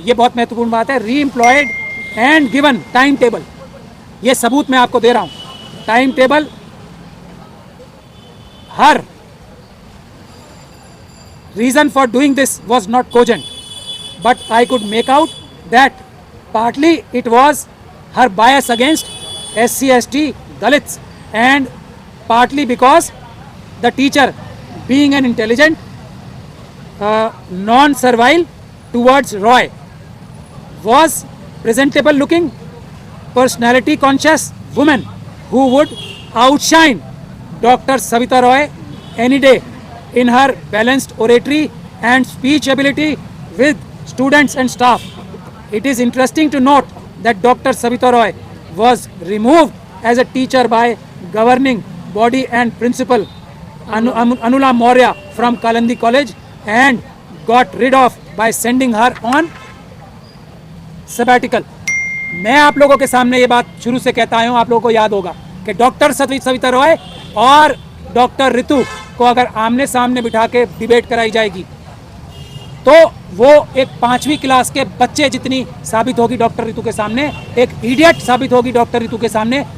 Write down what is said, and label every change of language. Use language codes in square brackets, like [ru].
[hi] ये बहुत महत्वपूर्ण बात है, [en] re-employed and given time table। [hi] ये सबूत मैं आपको दे रहा हूं, time table. [en] Her reason for doing this was not cogent, but I could make out that partly it was her bias against SC, ST, Dalits, and partly because the teacher, being an intelligent, non-servile towards Roy was presentable looking, personality conscious woman who would outshine Dr. Savita Roy any day in her balanced oratory and speech ability with students and staff. It is interesting to note that Dr. Savita Roy was removed as a teacher by governing body and principal Anula Maurya from Kalandi College and got rid of by sending her on sabbatical. [hi] मैं आप लोगों के सामने ये बात शुरू से कहता आया हूँ, आप लोगों को याद होगा कि डॉक्टर सविता रॉय और डॉक्टर ऋतु को अगर आमने सामने बिठा के डिबेट कराई जाएगी तो वो एक 5वीं क्लास के बच्चे जितनी साबित होगी डॉक्टर ऋतु के सामने, एक इडियट साबित होगी डॉक्टर ऋतु के सामने।